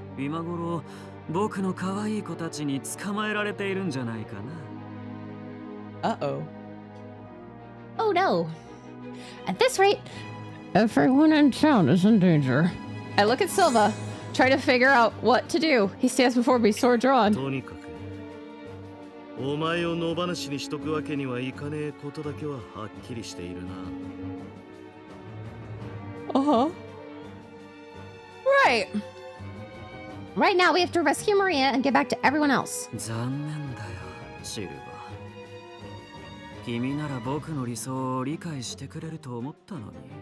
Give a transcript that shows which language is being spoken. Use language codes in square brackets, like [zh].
[ja] 今頃僕の可愛い子たちに捕まえられているんじゃないかな。 [en] Uh-oh. Oh no. At this rate, everyone in town is in danger. I look at Silva, try to figure out what to do. He stands before me, sword drawn. [ja] とにかくお前を野放しにしとくわけにはいかねえことだけははっきりしているな。 [en] Uh-huh. Right. Right now, we have to rescue Maria and get back to everyone else. [ja] 残念だよ、シルバー。君なら僕の理想を理解してくれると思ったのに。